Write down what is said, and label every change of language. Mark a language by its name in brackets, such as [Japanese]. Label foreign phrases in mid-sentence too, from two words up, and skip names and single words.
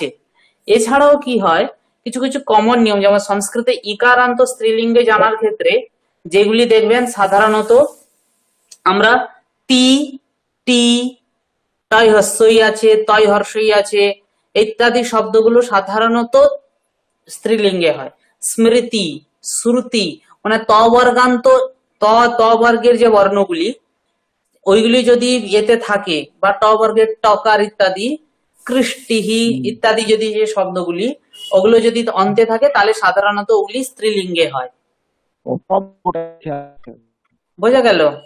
[Bangla] এছাড়াও কি হয়, কিছু কিছু কমন নিয়ম, যেমন সংস্কৃতে ইকারান্ত স্ত্রীলিঙ্গে জানার ক্ষেত্রে যেগুলি দেখবেন সাধারণত আমরা তি, টি, টয় হর্ষই আছে, তয় হর্ষই আছে ইত্যাদি শব্দগুলো সাধারণত স্ত্রীলিঙ্গে হয়। স্মৃতি, শ্রুতি মানে ত বর্গান্ত, ত বর্গের যে বর্ণগুলি ওইগুলি যদি ইয়েতে থাকে বা ট বর্গের টকার ইত্যাদি, কৃষ্টিহি ইত্যাদি যদি যে শব্দগুলি ওগুলো যদি অন্তে থাকে তাহলে সাধারণত ওগুলি স্ত্রীলিঙ্গে হয়। বোঝা গেল?